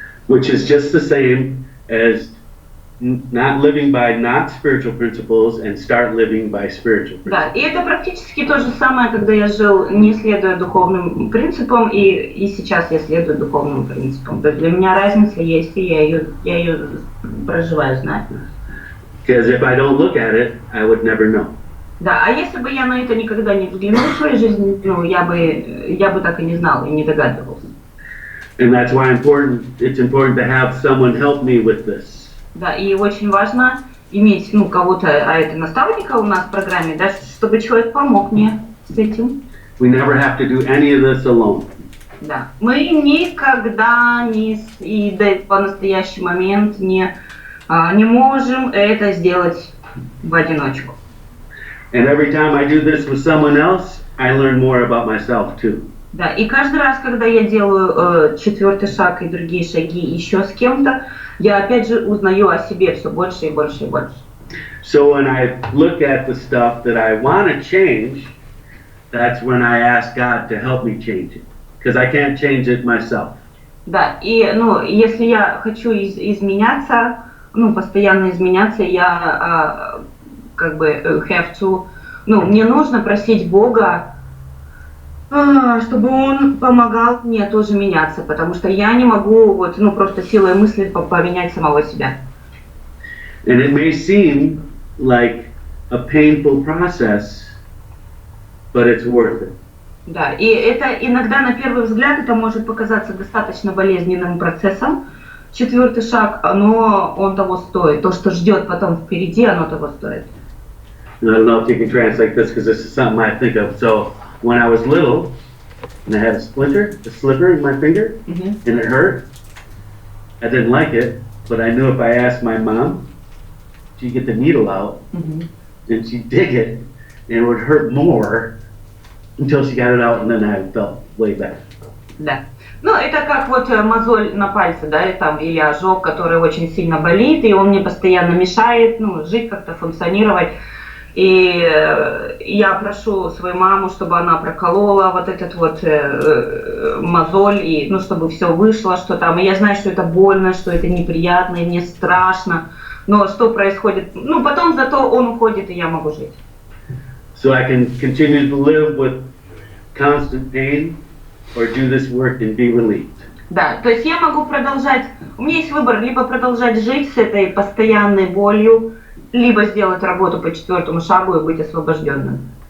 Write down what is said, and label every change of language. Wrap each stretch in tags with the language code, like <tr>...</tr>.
<en>Which is just the same as not living by not spiritual principles and start living by spiritual principles.</en> <ru>Да, и это практически то же самое, когда я жил, не следуя духовным принципам, и сейчас я следую духовным принципам. То есть для меня разница есть, и я ее проживаю, знаю.</ru> <en>Because if I don't look at it, I would never know.</en> <ru>Да, а если бы я на это никогда не взглянул в своей жизни, я бы так и не знал, и не догадывался.</ru> <en>And that's why it's important to have someone help me with this.</en> <ru>Да, и очень важно иметь, кого-то, а это наставника у нас в программе, да, чтобы человек помог мне с этим.</ru> <en>We never have to do any of this alone.</en> <ru>Да, мы никогда по настоящий момент не можем это сделать в одиночку.</ru> <en>And every time I do this with someone else, I learn more about myself too.</en> <ru>Да, и каждый раз, когда я делаю 4-й шаг и другие шаги еще с кем-то, я опять же узнаю о себе все больше и больше и больше.</ru> <en>So when I look at the stuff that I want to change, that's when I ask God to help me change it, because I can't change it myself.</en> <ru>Да, и если я хочу изменяться, постоянно изменяться, я</ru> <en>have to,</en> <ru>мне нужно просить Бога, чтобы он помогал мне тоже меняться, потому что я не могу просто силой мысли поменять самого себя.</ru> <en>And it may seem like a painful process, but it's worth it.</en> <ru>Да, и это иногда на первый взгляд это может показаться достаточно болезненным процессом. 4-й шаг, но он того стоит. То, что ждет потом впереди, оно того стоит.</ru> <en>And I don't know if you can translate this because this is something I think of. So when I was little, and I had a slipper in my finger, and it hurt, I didn't like it, but I knew if I asked my mom, she'd get the needle out, and she'd dig it, and it would hurt more until she got it out, and then I felt way better.</en> <ru>Да. Это как мозоль на пальце, да, или ожог, который очень сильно болит, и он мне постоянно мешает, жить, как-то функционировать. И я прошу свою маму, чтобы она проколола вот этот мозоль, и, чтобы все вышло, что там. И я знаю, что это больно, что это неприятно, и мне страшно. Но что происходит? Потом зато он уходит, и я могу жить.</ru> <en>So I can continue to live with constant pain or do this work and be relieved.</en> <ru>Да, то есть я могу продолжать, у меня есть выбор, либо продолжать жить с этой постоянной болью, либо сделать работу по 4-му шагу и быть освобожденным.</ru>